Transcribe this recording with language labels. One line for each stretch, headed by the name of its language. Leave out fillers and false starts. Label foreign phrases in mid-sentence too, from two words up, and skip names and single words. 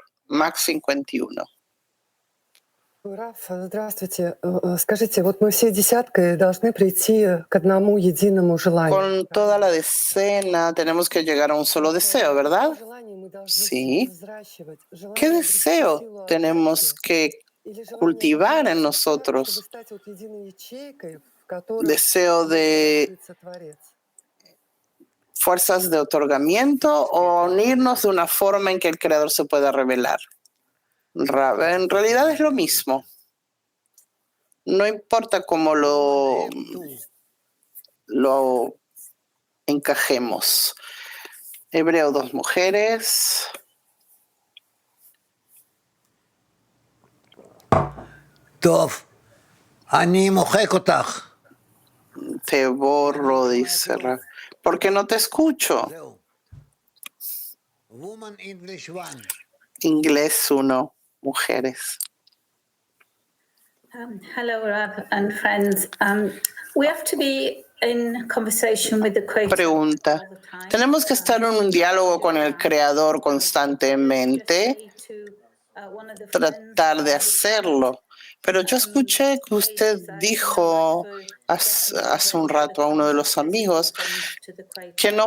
English: Max 51.
Russian: Раф, здравствуйте. Скажите, вот мы все десяткой должны прийти к одному единому желанию.
Spanish: Con toda la decena tenemos que llegar a un solo deseo, ¿verdad? Sí. ¿Qué deseo tenemos que cultivar en nosotros? ¿Deseo de fuerzas de otorgamiento o unirnos de una forma en que el Creador se pueda revelar? En realidad es lo mismo. No importa cómo lo encajemos. Hebreo 2 mujeres.
Hebrew: טוב, אני מוחק אותך.
Spanish: Te borro, dice Rav. Porque no te escucho.
English: Woman English 1.
Spanish: Inglés 1, mujeres.
English: Hello, Rav and friends. We have to be in conversation with the Creator.
Spanish: Pregunta. ¿Tenemos que estar en un diálogo con el Creador constantemente? Tratar de hacerlo. Pero yo escuché que usted dijo hace un rato a uno de los amigos que no